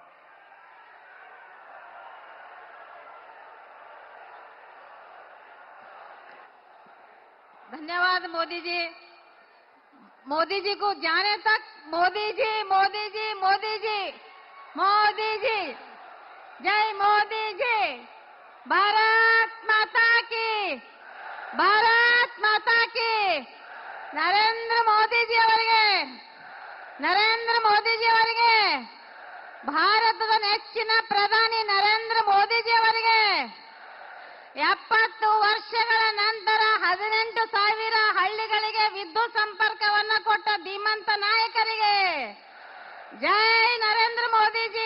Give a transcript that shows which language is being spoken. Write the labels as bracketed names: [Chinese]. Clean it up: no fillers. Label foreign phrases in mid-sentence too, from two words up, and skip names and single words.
[Hindi] धन्यवाद मोदी जी। मोदी जी को जाने तक मोदी जी, मोदी जी, मोदी जी, मोदी जी, जय मोदी जी। भारत माता की, भारत माता की। [Kannada] ನರೇಂದ್ರ ಮೋದಿಜಿ ಅವರಿಗೆ, ನರೇಂದ್ರ ಮೋದಿಜಿ ಅವರಿಗೆ, ಭಾರತದ ನೆಚ್ಚಿನ ಪ್ರಧಾನಿ ನರೇಂದ್ರ ಮೋದಿಜಿ ಅವರಿಗೆ 70 ವರ್ಷಗಳ ನಂತರ 18,000 ಹಳ್ಳಿಗಳಿಗೆ ವಿದ್ಯುತ್ ಸಂಪರ್ಕವನ್ನು ಕೊಟ್ಟ ಧೀಮಂತ ನಾಯಕರಿಗೆ ಜೈ ನರೇಂದ್ರ ಮೋದಿಜಿ।